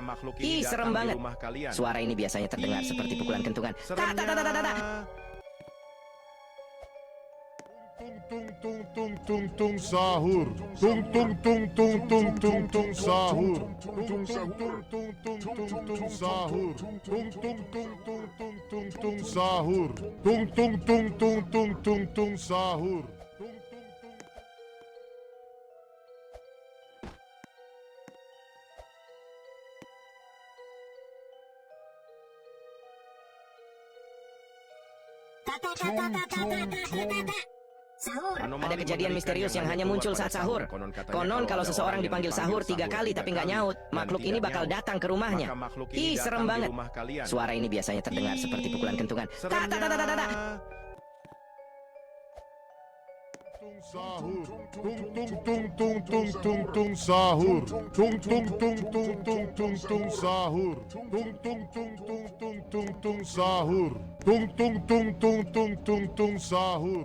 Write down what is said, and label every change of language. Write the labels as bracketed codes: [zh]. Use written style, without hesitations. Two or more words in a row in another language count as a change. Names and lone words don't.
[id] Ih, serem banget. Suara ini biasanya terdengar seperti pukulan kentungan. Tak, tak, tak, tak, tak, tak. Tung tung tung tung sahur. Tung tung tung tung tung tung tung sahur. Tung tung tung tung tung tung sahur. Tung tung tung tung tung tung sahur. Tung tung tung tung tung tung sahur. Sahur. Ada kejadian misterius yang hanya muncul saat sahur. Konon kalau seseorang dipanggil sahur 3 kali tapi nggak nyaut, makhluk ini bakal datang ke rumahnya. Ih, serem banget. Suara ini biasanya terdengar seperti pukulan kentungan. Tak, tak, tak, tak, tak, tak. Sahur. Tung tung tung tung tung tung tung sahur. Tung tung tung tung tung tung tung sahur. Tung tung tung tung tung tung tung sahur. Tung tung tung tung tung tung tung sahur.